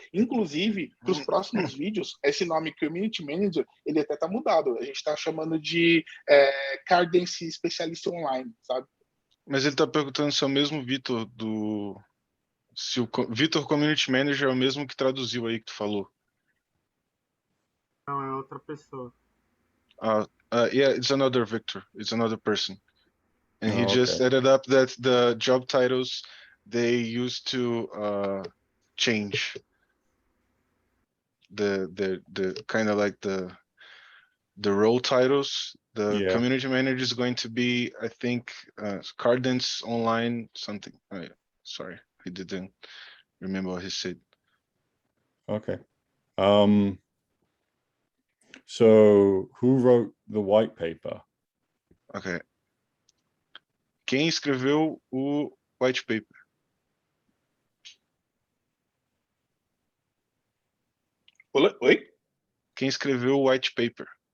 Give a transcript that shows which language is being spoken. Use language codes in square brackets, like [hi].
[pt] Inclusive, para os próximos vídeos, esse nome Community Manager, ele até está mudado. A gente está chamando de Cardance Especialista Online, sabe? Mas ele está perguntando se é o mesmo Vitor se o Vitor Community Manager é o mesmo que traduziu aí que tu falou. Não, é outra pessoa. [en] Yeah, it's another Victor. It's another person. And he just Okay. added up that the job titles they used to change the kind of like the role titles. The community manager is going to be, I think, Cardance Online something. Sorry, I didn't remember what he said. Okay. So who wrote the white paper? Okay. [pt] Quem escreveu o white paper? Oi? Quem escreveu o white paper?